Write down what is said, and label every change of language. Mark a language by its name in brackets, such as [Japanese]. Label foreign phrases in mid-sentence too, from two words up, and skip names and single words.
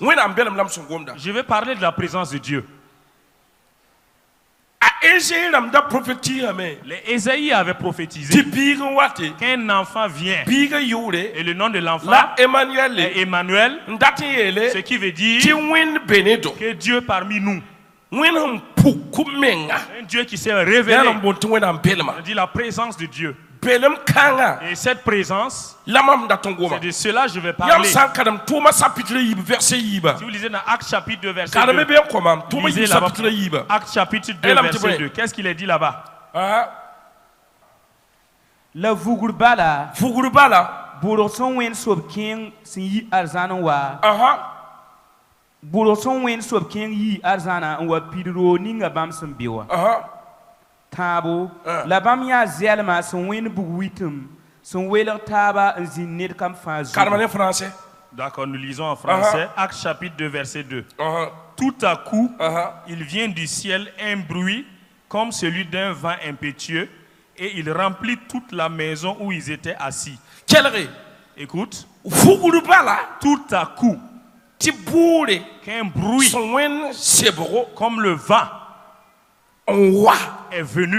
[French] Je vais parler de la présence de Dieu. Ésaïe avait prophétisé qu'un enfant vient et le nom de l'enfant est Emmanuel, ce qui veut dire que Dieu parmi nous, un Dieu qui s'est révélé, on dit la présence de Dieu. Et cette présence, c'est de cela que je vais parler. Si vous lisez dans Actes chapitre 2 verset 2, lisez là-bas, Actes chapitre 2 verset 2, qu'est-ce qu'il est dit là-bas? [Bissa] La vugurbala boroson wen sob king sin yi arzana wa boroson wen sob king yi arzana wa pidro ninga bam sun biwa tabo la bam ya zelma son wen buwitum son weler taba zin net kam fazu. [French] Français. D'accord, nous lisons en français. Actes chapitre 2 verset 2. Tout à coup, il vient du ciel un bruit comme celui d'un vent impétueux et il remplit toute la maison où ils étaient assis. Écoute. Tout à coup, qu'un bruit comme le vent est venu.